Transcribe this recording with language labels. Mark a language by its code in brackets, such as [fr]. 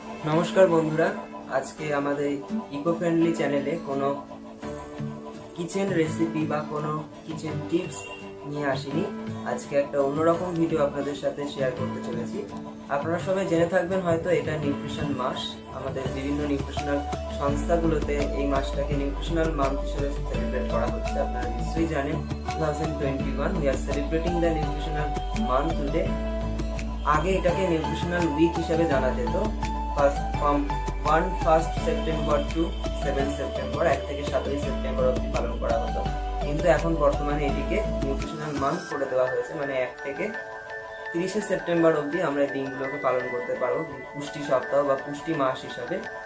[bn] নমস্কার বন্ধুরা, আজকে আমাদের ইকো ফ্রেন্ডলি চ্যানেলে কোনো কিচেন রেসিপি বা কোনো কিচেন টিপস নিয়ে আসিনি। আজকে একটা অন্যরকম ভিডিও আপনাদের সাথে শেয়ার করতে চলেছি। আপনারা সবাই জেনে থাকবেন হয়তো, এটা নিউট্রিশন মাস। আমাদের বিভিন্ন নিউট্রিশনাল সংস্থাগুলোতে এই মাসটাকে নিউট্রিশনাল মান্থ হিসেবে সেলিব্রেট করা হচ্ছে। আপনারা নিশ্চয়ই জানেন [en] 2021 we are celebrating the nutritional month today. [bn] আগে এটাকে নিউট্রিশনাল উইক হিসেবে জানা যেত। [en] from 1 September to 7 September, [bn] 1 থেকে 7 সেপ্টেম্বর অবধি পালন করা হতো, কিন্তু এখন বর্তমানে এটিকে নিউট্রিশনাল মান্থ করে দেওয়া হয়েছে, মানে 1 থেকে 30 সেপ্টেম্বর অবধি আমরা এই দিনগুলোকে পালন করতে পারবো পুষ্টি সপ্তাহ বা পুষ্টি মাস হিসাবে।